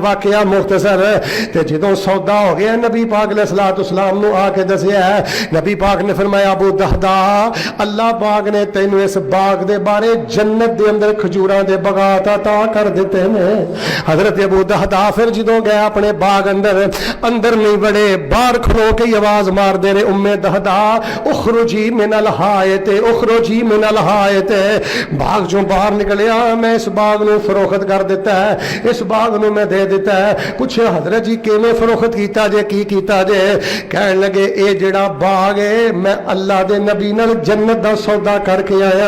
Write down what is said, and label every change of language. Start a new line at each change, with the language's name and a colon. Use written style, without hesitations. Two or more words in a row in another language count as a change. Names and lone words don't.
Punjabi: ਵਾਕਿਆ ਮੁਖ਼ਤਸਰ ਤੇ ਜਦੋਂ ਸੌਦਾ ਹੋ ਗਿਆ ਨਬੀ ਪਾਕ ਅਲੈਹਿੱਸਲਾਮ ਨੂੰ ਆ ਕੇ ਦੱਸਿਆ, ਨਬੀ ਪਾਕ ਨੇ ਫ਼ਰਮਾਇਆ ਅਬੂ ਦਹਦਾ ਅੱਲਾਹ ਪਾਕ ਨੇ ਤੈਨੂੰ ਇਸ ਬਾਗ਼ ਦੇ ਬਾਰੇ ਜੰਨਤ ਦੇ ਅੰਦਰ ਖਜੂਰਾਂ ਦੇ ਬਾਗ਼ਾਤ ਅਤਾ ਕਰ ਦਿੱਤੇ ਨੇ। ਹਜ਼ਰਤ ਅਬੂ ਦਹਦਾ ਫਿਰ ਜਦੋਂ ਗਿਆ ਅਪਣੇ ਬਾਗ਼ ਅੰਦਰ ਨਹੀਂ ਵੜੇ, ਬਾਹਰ ਖਲੋ ਕੇ ਆਵਾਜ਼ ਮਾਰ ਦੇ ਰਹੇ
Arabic: أم الدحداح اخرجي من الحائط اخرجي من الحائط.
Punjabi: ਬਾਗ਼ ਚੋਂ ਬਾਹਰ ਨਿਕਲਿਆ, ਮੈਂ ਇਸ ਬਾਗ਼ ਨੂੰ ਫ਼ਰੋਖ਼ਤ ਕਰ ਦਿੱਤਾ ਹੈ, ਇਸ ਬਾਗ਼ ਨੂੰ ਮੈਂ ਦੇ ਦਿੱਤਾ ਹੈ। ਪੁੱਛੇ ਹਜ਼ਰਤ ਜੀ ਕਿਵੇਂ ਫ਼ਰੋਖ਼ਤ ਕੀਤਾ ਜੇ, ਕੀ ਕੀਤਾ ਜੇ? ਕਹਿਣ ਲੱਗੇ ਏ ਜਿਹੜਾ ਬਾਗ਼ ਹੈ ਮੈਂ ਅੱਲਾਹ ਦੇ ਨਬੀ ਨਾਲ ਜੰਨਤ ਦਾ ਸੌਦਾ ਕਰਕੇ ਆਇਆ।